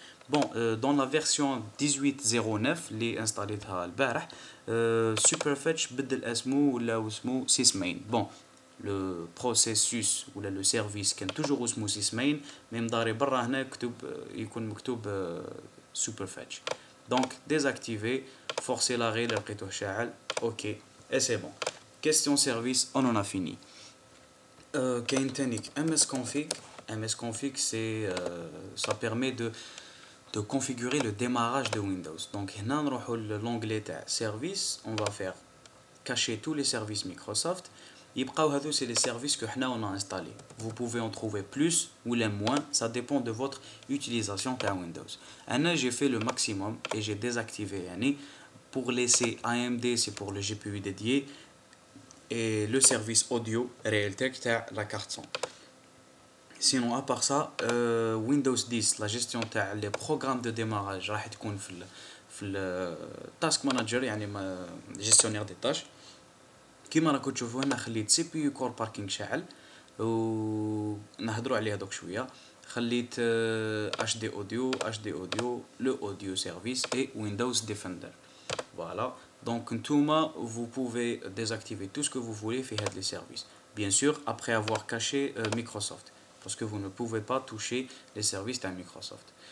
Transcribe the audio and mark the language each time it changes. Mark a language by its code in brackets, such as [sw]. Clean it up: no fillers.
[fr] Bon, dans la version 18.09 [ar] اللي انستاليتها البارح, [fr] Superfetch [ar] بدل اسمه ولا اسمه [fr] sysmain. Bon, le processus ou le service كان toujours اسمه sysmain, mais [ar] مداري برا هنا يكون مكتوب [fr] Superfetch. Donc désactiver, forcer l'arrêt, [ar] لقيته شاعل, [fr] ok, et c'est bon. Question service, on en a fini. [ar] كاين تانيك [fr] msconfig c'est ça permet de configurer le démarrage de Windows. Donc [ar] هنا نروحوا [fr] l'onglet تاع service, on va faire cacher tous les services Microsoft. [ar] يبقاو هذو [fr] c'est les services que حنا on a installés. Vous pouvez en trouver plus ou les moins, ça dépend de votre utilisation تاع Windows. Ana j'ai fait le maximum et j'ai désactivé يعني pour laisser AMD, c'est pour le GPU dédié, et le service audio Realtek تاع la carte son. Sinon à part ça, Windows 10 la gestion تاع les programmes de démarrage راح تكون في task manager, يعني gestionnaire des tâches. [ar] كيما راكم تشوفوا هنا خليت سي بي يو كور باركينغ شاعل, ونهضروا عليها دوك شويه. خليت اتش دي اوديو لو اوديو سيرفيس et Windows Defender. [fr] Voilà. Donc نتوما vous pouvez désactiver tout ce que vous voulez [ar] في هاد [fr] les services, bien sûr après avoir caché Microsoft, parce que vous ne pouvez pas toucher les services de Microsoft.